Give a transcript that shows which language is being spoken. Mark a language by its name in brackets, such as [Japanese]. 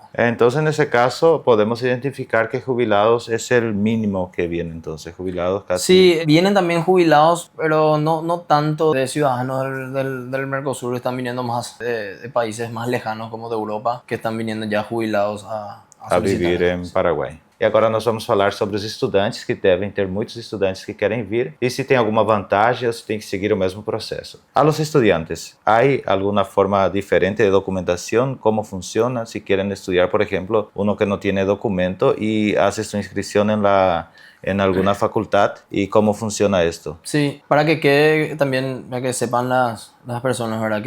[Spanish] Entonces, en ese caso, podemos identificar que jubilados es el mínimo que viene, entonces, jubilados casi. Sí, vienen también jubilados, pero no tanto de ciudadanos del Mercosur, están viniendo más de países más lejanos como de Europa, que están viniendo ya jubilados a vivir en Paraguay. [Portuguese] E agora nós vamos falar sobre os estudantes, que devem ter muitos estudantes que querem vir, e se tem alguma vantagem ou se tem que seguir o mesmo processo. [Spanish] A los estudiantes, ¿hay alguna forma diferente de documentación? ¿Cómo funciona? Si quieren estudiar, por ejemplo, uno que no tiene documento y hace su inscripción en alguna facultad, ¿y cómo funciona esto? Sí, para que quede también, para que sepan las personas, ¿verdad?